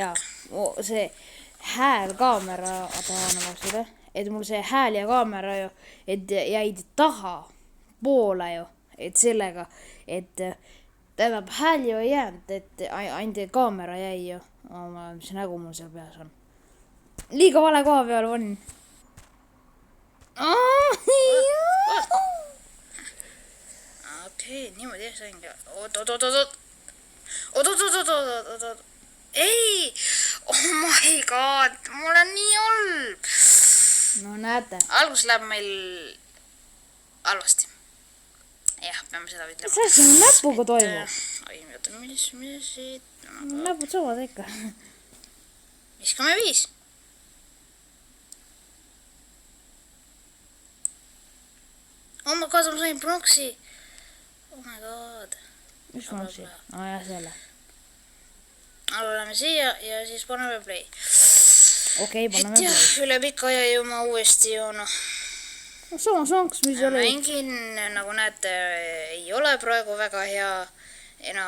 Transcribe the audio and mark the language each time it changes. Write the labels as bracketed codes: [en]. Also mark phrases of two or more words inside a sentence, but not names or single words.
[et] See häälkaamera taha nagu seda et mul see hääl ja kaamera ju, et jäid taha poole ju, et sellega, et tähendab hääl ju ei jäänud, et ainult kaamera jäi ju, mis nägu mul seal peas on. Liiga vale koha peal on. Okei, niimoodi jah saingi. Oot. Ei! [en] Oh my god, [et] mul on nii halb. No näete. Algus läheb meil halvasti. Jah, peame seda ütlema. Mis asi on näpuga toimub? Oi, oota, mis siit? Näpud saavad ikka. Viskame 5. [en] Oh my god, [et] ma sain pronksi. [en] Oh my god. [et] Mis pronksi? Jah, selle. Oleme siia ja siis paneme play. Okei, paneme play. Et üle pika aja ju ma uuesti ju sama songs, mis oli. Mängin, nagu näete, ei ole praegu väga hea enam.